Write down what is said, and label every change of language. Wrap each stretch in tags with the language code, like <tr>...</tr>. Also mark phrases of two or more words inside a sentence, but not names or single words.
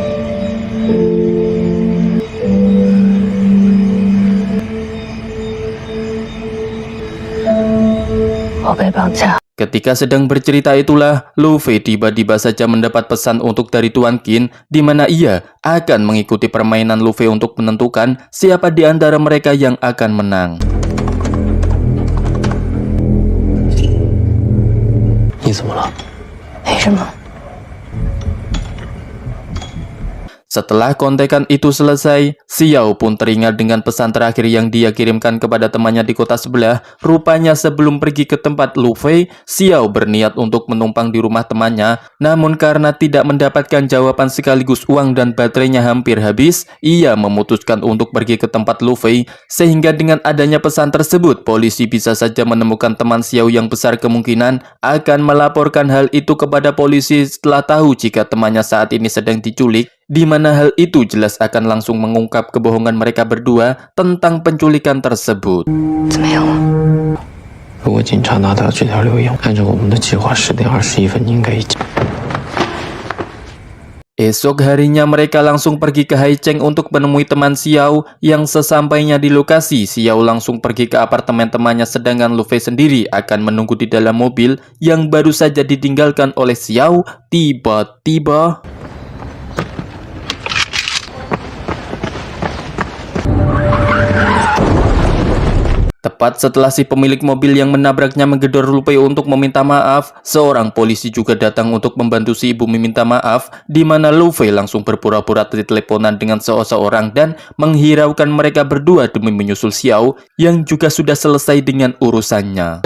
<id>Ketika sedang bercerita itulah, Lu Fei tiba-tiba saja mendapat pesan untuk dari Tuan Qin, di mana ia akan mengikuti permainan Lu Fei untuk menentukan siapa di antara mereka yang akan menang.</id> <zh>你怎么了？没什么。</zh> <id>Setelah kontekan itu selesai, Xiao pun teringat dengan pesan terakhir yang dia kirimkan kepada temannya di kota sebelah. Rupanya sebelum pergi ke tempat Lu Fei, Xiao berniat untuk menumpang di rumah temannya. Namun karena tidak mendapatkan jawaban sekaligus uang dan baterainya hampir habis, ia memutuskan untuk pergi ke tempat Lu Fei. Sehingga dengan adanya pesan tersebut, polisi bisa saja menemukan teman Xiao yang besar kemungkinan akan melaporkan hal itu kepada polisi setelah tahu jika temannya saat ini sedang diculik. Di mana hal itu jelas akan langsung mengungkap kebohongan mereka berdua tentang penculikan tersebut.</id> <zh>怎么样了？如果警察拿到这条留言，按照我们的计划，10点21分应该已经。</zh> <id>Esok harinya mereka langsung pergi ke Haicheng untuk menemui teman Xiao. Yang sesampainya di lokasi, Xiao langsung pergi ke apartemen temannya, sedangkan Lu Fei sendiri akan menunggu di dalam mobil yang baru saja ditinggalkan oleh Xiao. Tiba-tiba tepat setelah si pemilik mobil yang menabraknya menggedor Lu Fei untuk meminta maaf, seorang polisi juga datang untuk membantu si ibu meminta maaf, di mana Lu Fei langsung berpura-pura teleponan dengan seseorang dan menghiraukan mereka berdua demi menyusul Xiao yang juga sudah selesai dengan urusannya.</id>